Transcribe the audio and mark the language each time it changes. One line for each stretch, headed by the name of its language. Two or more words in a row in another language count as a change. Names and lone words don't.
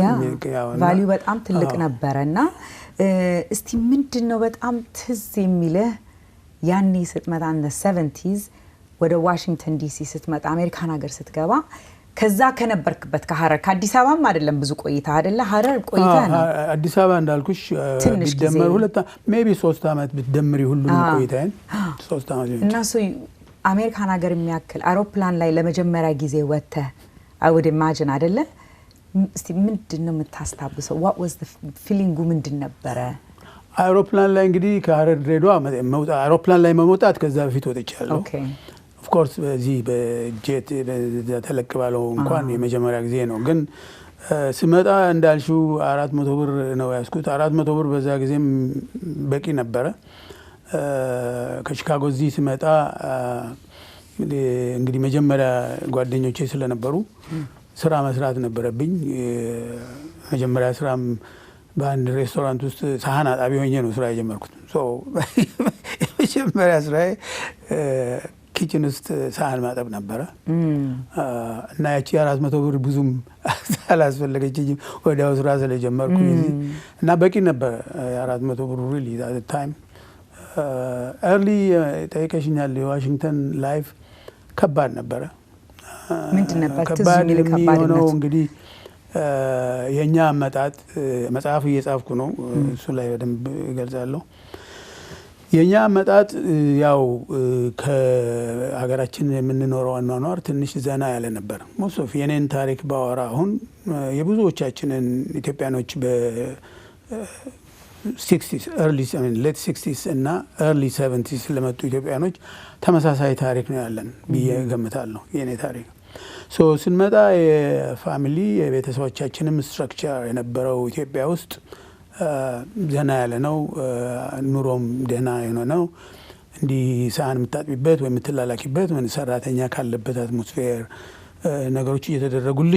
Amharic: ቫልዩ በጣም ትልቅ ነበረና እስቲ ምንድነው በጣም ትዝ የሚልህ ያኔ ስትመጣ እንደ 70s ወደ ዋሽንግተን ዲሲ ስትመጣ አሜሪካን ሀገር ስትገባ ከዛ ከነበርክበት ከሐረር ከአዲስ አበባም አይደለም ብዙ ቆይታ አይደለ ሐረር ቆይታ ነው አዲስ አበባ እንዳልኩሽ ቢደመር ሁለት ሜቢ 3 አመት ብትደምሪ ሁሉንም ቆይታዬን 3 አመት እና አሜሪካን ሀገር የሚያክል አውሮፕላን ላይ ለመጀመሪያ ጊዜ ወጥተህ
English: I would imagine
Amharic: አይደለ እስቲ ምንድነው የምታስታውሰው
English: what was the feeling
Amharic: ምንድን ነበረ አውሮፕላን ላይ እንግዲህ ከሐረር ድሬዳዋ አውሮፕላን ላይ መውጣት ከዛ በፊት ወጥቻለሁ
English: of course
Amharic: በዚህ በጄት ተለቅባለው እንኳን የመጀመሪያ ጊዜ ነው ግን ስመጣ እንዳልሽው 400 ብር ነው ያስኩት 400 ብር በዛ ጊዜም በቂ ነበረ ከቺካጎ እዚህ ስመጣ እንግዲህ መጀመሪያ ጓደኞቼ ስለነበሩ ስራ መስራት ነበረብኝ መጀመሪያ ስራም በአንድ ሬስቶራንት ውስጥ ሳህን አጣቢ ሆኜ ነው ስራ የጀመርኩት መጀመሪያ ስራዬ ኪችን ውስጥ ሳህን ማጠብ ነበረ እና ያቺ 400 ብር ብዙም አላስፈለገችኝም ወዲያው ስራ ስለጀመርኩ እና በቂ ነበር 400 ብር
English: really at the time early
Amharic: ጠይቀሽኛል የዋሽንግተን ላይፍ ከባድ ነበረ ምንድን ነበር ትዝም ይልከባድ ነው እንግዲህ የኛ አመጣጥ መጽሐፍ እየጻፍኩ ነው እሱ ላይ በደንብ እገልጻለሁ የኛ አመጣጥ ያው ከሀገራችን የምንኖረው አኗኗር ትንሽ ዘና ያለ ነበር ሞሶፍ የኔን ታሪክ ባወራ አሁን የብዙዎቻችንን ኢትዮጵያኖች በ 60s early late 60s እና early 70s ለመጡ ኢትዮጵያኖች ተመሳሳይ ታሪክ ነው ያለን በየገምታለሁ የኔ ታሪክ ሶ ስንመጣ የፋሚሊ የቤተሰቦቻችንም ስትራክቸር የነበረው ኢትዮጵያ ውስጥ ዘና ያለ ነው ኑሮም ደህና ነው እንዲህ ሳህን የምታጥቢበት ወይ የምትላላኪበት ወይ ሰራተኛ ካለበት አትሞስፌር ነገሮች እየተደረጉልሽ